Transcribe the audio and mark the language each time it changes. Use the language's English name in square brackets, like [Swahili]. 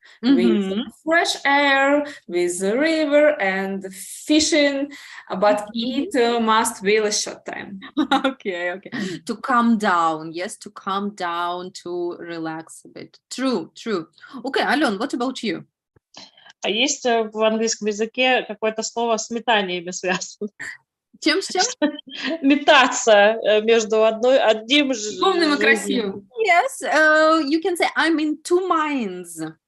[English] With fresh air, with the river and fishing, but it must be a short time. Okay. To calm down, yes, to calm down, to relax a bit. True. Okay, Alен, what about you? [Russian] А есть в английском языке какое-то слово с метаниями связано? Чем? Метаться между одним же. Умным и красивым. [English] Yes, you can say I'm in two minds.